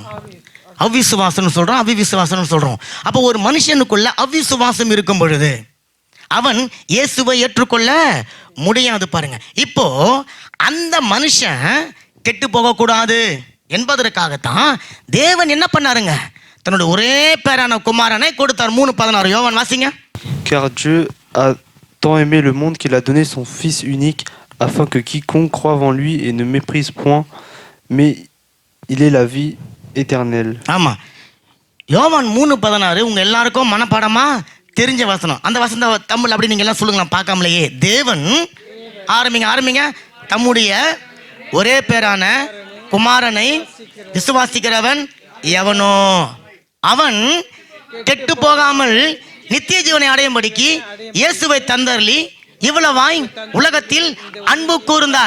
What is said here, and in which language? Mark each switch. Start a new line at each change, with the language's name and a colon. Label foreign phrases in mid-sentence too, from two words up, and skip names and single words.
Tamil: அவிசுவாசம்னு சொல்றோம், அவிவிசுவாசம்னு சொல்றோம். அப்போ ஒரு மனுஷனுக்குள்ள அவிசுவாசம் இருக்கும் பொழுது அவன் இயேசுவை ஏற்றுக்கொள்ள முடியாது. பாருங்க, இப்போ அந்த மனுஷன் கெட்டு போகக்கூடாது என்பதற்காகத்தான் தேவன் என்ன பண்ணாருங்க? தன்னுடைய ஒரே பேரான குமாரனை கொடுத்தார். 3:16 யோவான் வாசிங்க.
French: Car Dieu a tant aimé le monde qu'il a donné son Fils unique, afin que quiconque croive en lui et ne méprise point, mais il ait la vie éternelle.
Tamil: ஆமா, யோவான் 3:16 உங்க எல்லாருக்கும் மனப்பாடமா தெரிஞ்ச வசனம். அந்த வசனம் தமிழ் அப்படி நீங்க எல்லாம் சொல்லுங்களா பார்க்காமலேயே. தேவன் ஆரம்பிங்க தம்முடைய ஒரே பேரான குமாரனை விசுவாசிக்கிறவன் எவனோ அவன் கெட்டு போகாமல் நித்திய ஜீவனை அடையும்படிக்கு இயேசுவை தந்தருளி இவ்வளவாய் உலகத்தில் அன்பு கூர்ந்தார்.